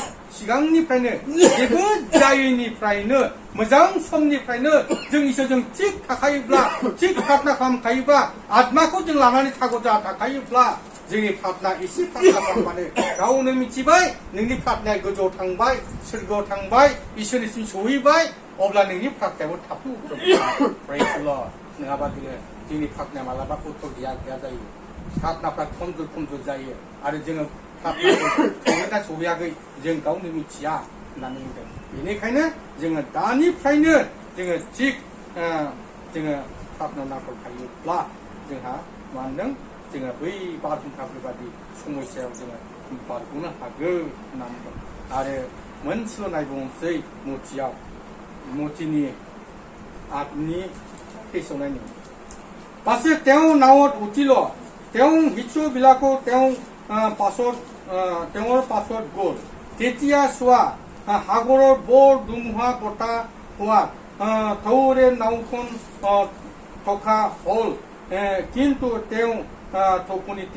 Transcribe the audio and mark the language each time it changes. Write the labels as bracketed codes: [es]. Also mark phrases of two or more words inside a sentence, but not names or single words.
[brx] सिगांनिफ्रायनो जेबो जायैनिफ्रायनो मोजां समनिफ्रायनो जों इसोरजों थिग थाखायोब्ला थिग प्रार्थना खालामखायोब्ला आत्माखौ जों लानानै थाग'जा थाखायोब्ला जोंनि प्रार्थना एसे प्रार्थना खालामबानो गावनो मिथिबाय नोंनि प्रार्थनाया गोजौआव थांबाय सोरगोआव थांबाय इसोरनिसिम सहैबाय अब्ला नोंनि प्रार्थनायाबो थाबनो [en] praise the Lord [brx] नङाबा जोंनि प्रार्थनाया मालाबा उत्तर गैया जायो प्रार्थनाफ्रा खमजुर जायो आरो जोङो प्रार्थना सहैयाखै जों गावनो मिथिया होननानै बुंदों बेनिखायनो जोङो दानिफ्रायनो जोङो थिग जोङो प्रार्थना नांथाबखायोब्ला जोंहा मा होनदों जोङो बै बारहुंखाफोर बादि समस्यायाव जोङो बारग'नो हागोन होनना बुंदों आरो मोनसेल' नायबावनोसै मथिनि आत्मनि फेसवनायनि [as] পাছে তেওঁ নাৱত উঠিল তেওঁ মিছুবিলাকো তেওঁৰ পাছত গ'ল তেতিয়া চোৱা সাগৰৰ বৰ ধুমুহা বতাহ হোৱা ঢৌৰে নাওখন থকা হ'ল কিন্তু তেওঁ টোপনিতে